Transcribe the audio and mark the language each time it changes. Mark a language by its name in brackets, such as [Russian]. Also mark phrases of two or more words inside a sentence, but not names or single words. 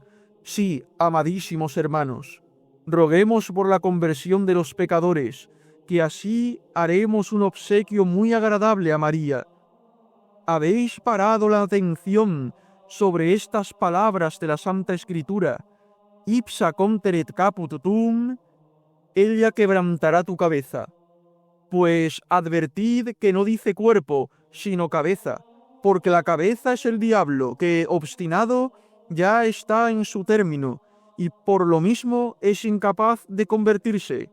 [Spanish] Sí, amadísimos hermanos, roguemos por la conversión de los pecadores, que así haremos un obsequio muy agradable a María. ¿Habéis parado la atención sobre estas palabras de la Santa Escritura? [Latin] Ipsa conteret caput tuum, [Spanish] ella quebrantará tu cabeza. Pues advertid que no dice cuerpo, sino cabeza, porque la cabeza es el diablo, que, obstinado, ya está en su término, y por lo mismo es incapaz de convertirse.